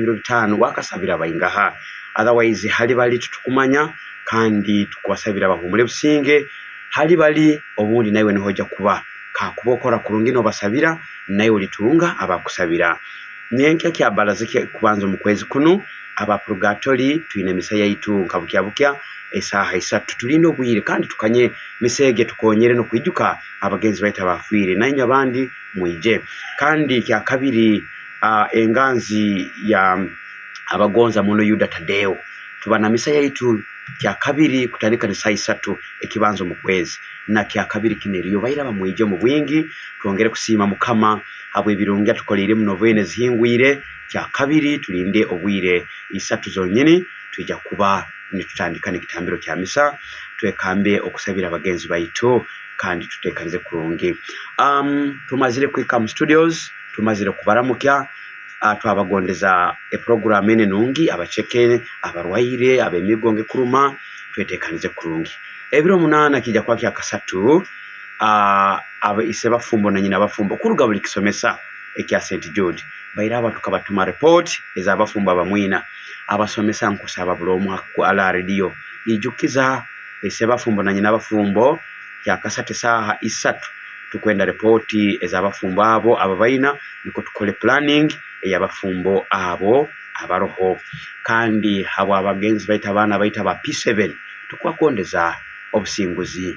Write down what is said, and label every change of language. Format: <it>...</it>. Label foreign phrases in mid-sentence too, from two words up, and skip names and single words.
<nyo>5 wakasabira bayingaha otherwise hali bali tutukumanya kandi tukubasabira bahumule businge hali bali obundi nawe nihoja kuba kakubokora kurungi no basabira nayo litunga abakusabira nyenke kya balazike kubanza mu kwezi kuno aba purgatory tuine misaya yitu nkabukya esaha isatu tulino bwire kandi tukanye misege tukonyere no kwijuka abagenzi baita bafwire nanyo abandi mwije kandi kya kabiri enganzi ya abagonza muno Yuda Tadeo tubana misaya yitu kya kabiri kutandika ni saa isatu ekibanzo mu kwezi na kya kabiri kineriyo bayira bamwije mu bwingi tuongere kusima mukama abo ibirungi tukolire mu novene zihingwire kya kabiri tulinde obwire isatu zonyene tujja kuba nitutandika n'ekitambiro kya misa twekambe okusabira abagenzi baitu kandi tutekanize kurungi tumazire kwika mu studios tumazire kubaramukya twabagondeza program ene nungi abacheke abarwaire abemigonge kuruma twetekanize kurungi ebiro 8 kijja kwa kya kasatu aba iseba fumbo na nyina bafumbo kuruga buli kisomesa ekya St Jude bayiraba tukabatuma report ezabafumbo abamwina abasomesa nkusaba bulomu ku ala radio ijukiza iseba fumbo na nyina bafumbo kyakasatu essaaha 3 tukwenda repooti ez'abafumbo abo ababaina niko tukole planning ey'abafumbo abo abaroho kandi abo abagenzi baita abaana baita ba P7 tukwakondeza obusinguzi</nyo>